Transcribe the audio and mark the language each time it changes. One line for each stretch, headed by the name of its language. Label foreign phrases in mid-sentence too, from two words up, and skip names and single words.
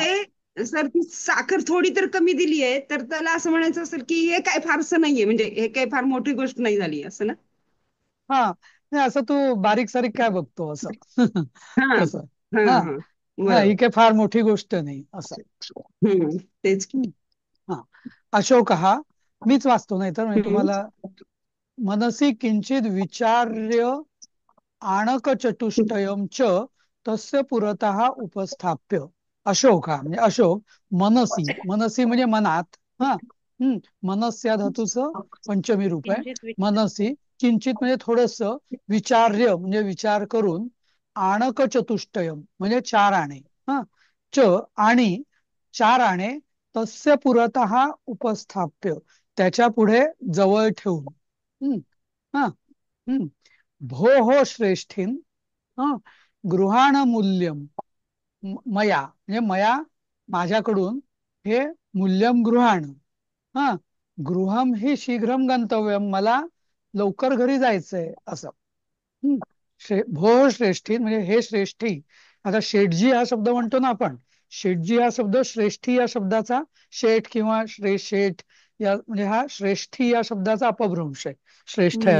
Marathi: म्हणजे सर ती साखर थोडी तर कमी दिली आहे तर त्याला असं म्हणायचं असेल की हे काय फारसं नाहीये, म्हणजे हे काय फार मोठी गोष्ट नाही झाली असं ना. हा नाही, असं तू बारीक सारीक काय बघतो असं. हा तसं. हा हा हा हा ही बरोबर. काही फार मोठी गोष्ट नाही असं. तेच की. हम्म. हा, अशोक हा मीच वाचतो, नाही तर म्हणजे हम्म. तुम्हाला.
Sanskrit: मनसी किंचित विचार्य आणक चतुष्टयम च तस्य पुरतः उपस्थाप्य.
Marathi: अशोक हा म्हणजे अशोक. मनसी, मनसी म्हणजे मनात. हा मनस या धातूचं पंचमी रूप आहे. किंचित
Sanskrit: मनसी किंचित
Marathi: म्हणजे थोडस, विचार्य म्हणजे विचार करून,
Sanskrit: आणक चतुष्टयम
Marathi: म्हणजे 4 आणे. हा, च आणि 4 आणे,
Sanskrit: तस्य पुरतः उपस्थाप्य
Marathi: त्याच्या पुढे जवळ ठेवून. हम्म हा
Sanskrit: भो श्रेष्ठीन गृहाण मूल्यम मया
Marathi: म्हणजे मया माझ्याकडून हे मूल्यम गृहाण. हा,
Sanskrit: गृहम ही शीघ्रम गंतव्यम
Marathi: मला लवकर घरी जायचंय असं. हम्म.
Sanskrit: भो श्रेष्ठी
Marathi: म्हणजे हे श्रेष्ठी. आता शेठजी हा शब्द म्हणतो ना आपण. शेठजी हा शब्द श्रेष्ठी या शब्दाचा, शेठ किंवा शेठ या म्हणजे हा श्रेष्ठी या शब्दाचा अपभ्रंश आहे, श्रेष्ठ या